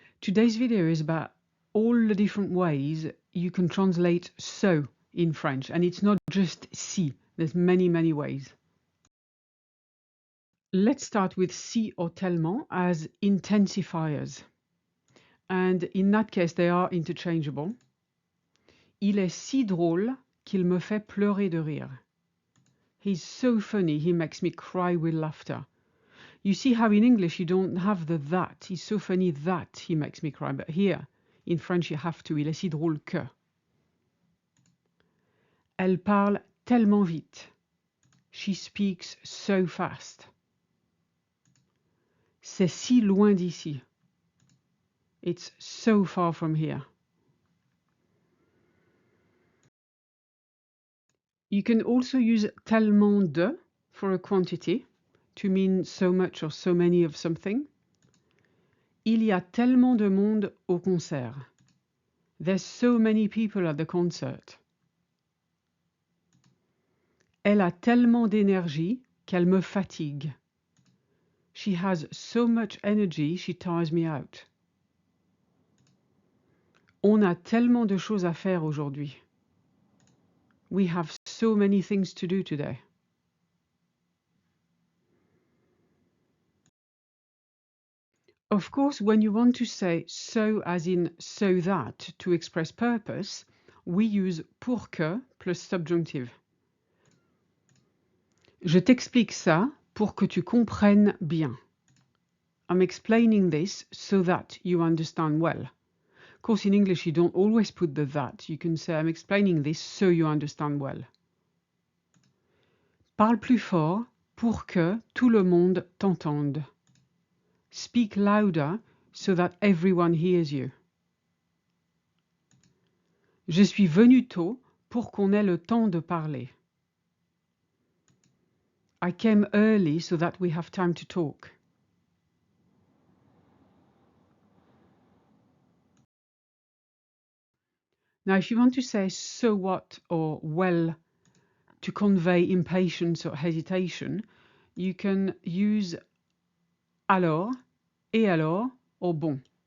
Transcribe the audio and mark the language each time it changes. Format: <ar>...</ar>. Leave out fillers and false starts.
<en>Today's video is about all the different ways you can translate so in French, and it's not just si, there's many ways. Let's start with si or tellement as intensifiers, and in that case they are interchangeable.</en> <fr>Il est si drôle qu'il me fait pleurer de rire.</fr> <en>He's so funny, he makes me cry with laughter. You see how in English you don't have the that. He's so funny that he makes me cry. But here, in French, you have to.</en> <fr>Il est si drôle que. Elle parle tellement vite.</fr> <en>She speaks so fast.</en> <fr>C'est si loin d'ici.</fr> <en>It's so far from here. You can also use tellement de for a quantity to mean so much or so many of something.</en> <fr>Il y a tellement de monde au concert.</fr> <en>There's so many people at the concert.</en> <fr>Elle a tellement d'énergie qu'elle me fatigue.</fr> <en>She has so much energy, she tires me out.</en> <fr>On a tellement de choses à faire aujourd'hui.</fr> <en>We have so many things to do today. Of course, when you want to say so as in so that to express purpose, we use pour que plus subjunctive.</en> <fr>Je t'explique ça pour que tu comprennes bien.</fr> <en>I'm explaining this so that you understand well. Of course, in English, you don't always put the that. You can say, I'm explaining this so you understand well.</en> <fr>Parle plus fort pour que tout le monde t'entende.</fr> <en>Speak louder so that everyone hears you.</en> <fr>Je suis venu tôt pour qu'on ait le temps de parler.</fr> <en>I came early so that we have time to talk. Now, if you want to say so what or well to convey impatience or hesitation, you can use alors, et alors, or bon.</en>